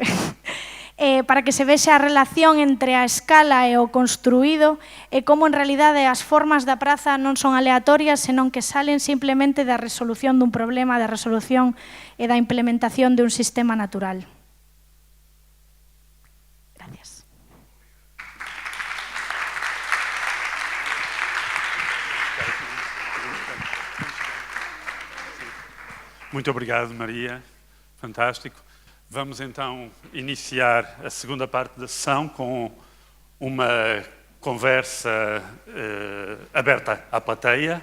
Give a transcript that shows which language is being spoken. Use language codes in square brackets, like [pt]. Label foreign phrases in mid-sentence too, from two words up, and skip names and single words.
[gl] Para que se vexa a relación entre a escala e o construído, e como en realidade as formas da praza non son aleatorias, senón que salen simplemente da resolución dun problema, da resolución e da implementación de un sistema natural. Gracias. [pt] Muito obrigado, Maria. Fantástico. Vamos então iniciar a segunda parte da sessão com uma conversa aberta à plateia.